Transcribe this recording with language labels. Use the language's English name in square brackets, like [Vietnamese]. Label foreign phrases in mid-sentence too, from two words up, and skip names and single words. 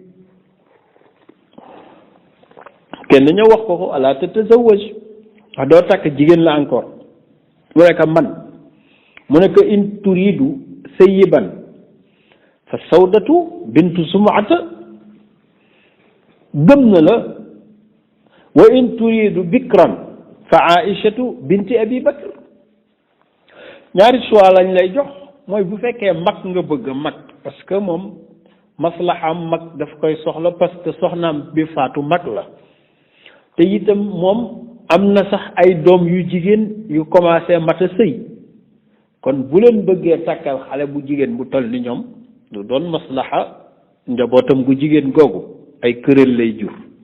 [Wolof] kenn ñëw wax ko [Arabic] ألا تتزوج [Wolof] wax doo takk jigéen la encore mu ne ko man mu ne ko [Arabic] إن تريد ثيبا فسودة بنت زمعة [Wolof] gëm na la [Arabic] وإن تريد بكرا فعائشة بنت أبي بكر [Wolof] ñaari choix lañ lay jox mooy bu fekkee mag nga bëgg mag [French] parce que [Wolof] moom maslahaam mag daf koy soxla [French] parce que [Wolof] soxnaam bi faatu mag la te itam moom am na sax ay doom yu jigéen yu commencé mat a sëy kon bu leen bëggee takkal xale bu jigéen bu toll ni ñoom du doon maslaha njabootam gu jigéen googu ay këral lay jur